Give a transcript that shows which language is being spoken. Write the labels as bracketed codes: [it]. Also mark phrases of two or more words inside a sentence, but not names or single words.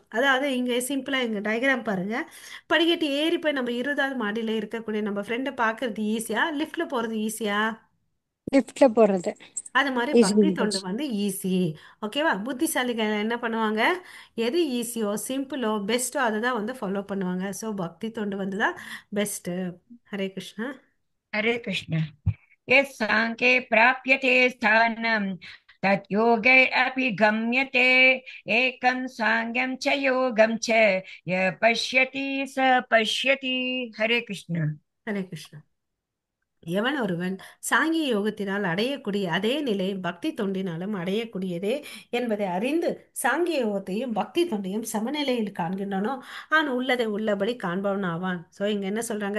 [ta] அதாவது இங்கே சிம்பிளாக இங்கே டயக்ராம் பாருங்க. படிக்கட்டு ஏறி போய் நம்ம 20வது மாடியில் இருக்கக்கூடிய நம்ம ஃப்ரெண்டை பார்க்கறது ஈஸியா, லிஃப்ட்ல போகிறது ஈஸியா? லிஃப்ட்ல போறது அது மாதிரி ஈஸி பக்தி தொண்டு மாதாஜி. வந்து ஈஸி. ஓகேவா? புத்திசாலிகள் என்ன பண்ணுவாங்க? எது ஈஸியோ, சிம்பிளோ, பெஸ்ட்டோ அதை தான் வந்து ஃபாலோ பண்ணுவாங்க. ஸோ பக்தி தொண்டு வந்து தான் பெஸ்ட்டு. [sa] हरे कृष्ण. हरे कृष्ण। यत्साङ्ख्ये प्राप्यते स्थानं तत् योगैरपि गम्यते। एकं साङ्गं च योगं च य पश्यति स पश्यति। हरे कृष्ण। हरे कृष्ण. [ta] எவன் ஒருவன் சாங்கிய யோகத்தினால் அடையக்கூடிய அதே நிலை பக்தி தொண்டினாலும் அடையக்கூடியதே என்பதை அறிந்து சாங்கிய யோகத்தையும் பக்தி தொண்டையும் சமநிலையில் காண்கின்றனோ அவன் உள்ளதை உள்ளபடி காண்பவன் ஆவான். ஸோ இங்க என்ன சொல்றாங்க?